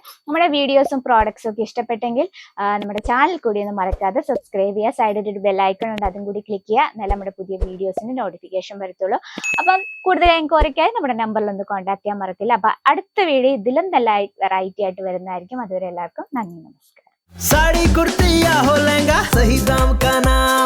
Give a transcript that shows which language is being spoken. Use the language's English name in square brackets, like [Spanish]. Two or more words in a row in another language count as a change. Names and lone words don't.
[Malayalam] നമ്മുടെ വീഡിയോസും പ്രോഡക്ട്സും ഒക്കെ ഇഷ്ടപ്പെട്ടെങ്കിൽ നമ്മുടെ ചാനൽ കൂടി ഒന്ന് മറക്കാതെ സബ്സ്ക്രൈബ് ചെയ്യുക. സൈഡിൽ ഒരു [English] bell icon [Malayalam] ഉണ്ട്, അതും കൂടി ക്ലിക്ക് ചെയ്യുക. എന്നാലും നമ്മുടെ പുതിയ വീഡിയോസിന് നോട്ടിഫിക്കേഷൻ വരത്തുള്ളൂ. അപ്പം കൂടുതൽ എൻക്വയറിക്കായി നമ്മുടെ നമ്പറിൽ ഒന്ന് കോൺടാക്ട് ചെയ്യാൻ മറക്കില്ല. അപ്പൊ അടുത്ത വീഡിയോ ഇതിലും നല്ല വെറൈറ്റി ആയിട്ട് വരുന്നതായിരിക്കും. അതുവരെ എല്ലാവർക്കും നന്ദി, നമസ്കാരം. [Hindi] साड़ी कुर्ती या हो लहंगा, सही दाम का ना